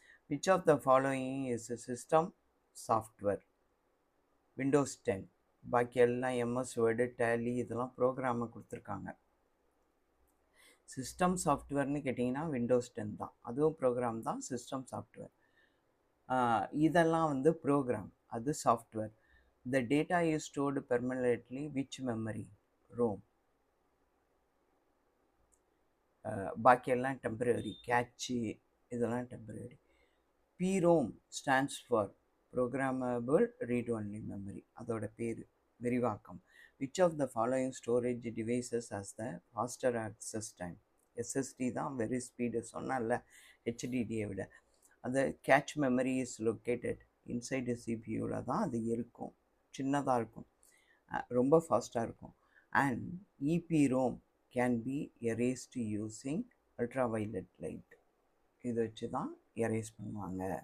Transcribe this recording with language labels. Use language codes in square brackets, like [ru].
[en] Which of the following is system software? Windows 10. [ta] பாக்கி எல்லாம் MS word, tally இதெல்லாம் ப்ரோக்ராமை கொடுத்துருக்காங்க. சிஸ்டம் சாஃப்ட்வேர்னு கேட்டிங்கன்னா விண்டோஸ் 10 தான். அதுவும் ப்ரோக்ராம் தான். சிஸ்டம் சாஃப்ட்வேர் இதெல்லாம் வந்து ப்ரோக்ராம், அது software. [en] The data is stored permanently which memory? ROM. [ta] பாக்கியெல்லாம் temporary. Catchy இதெல்லாம் temporary. [en] PROM stands for Programmable Read Only Memory. [ta] அதோட பேர் விரிவாக்கம். [en] Which of the following storage devices has the faster access time? [ta] SSD தான் very speed சொன்னால HDDயை விட. [en] அந்த cache memory is located inside சிபியூவில் [ta] தான் அது இருக்கும். சின்னதாக இருக்கும், ரொம்ப ஃபாஸ்ட்டாக இருக்கும். [en] And EPROM can be erased using ultraviolet light. [ta] இதை வச்சு தான் எரேஸ் பண்ணுவாங்க.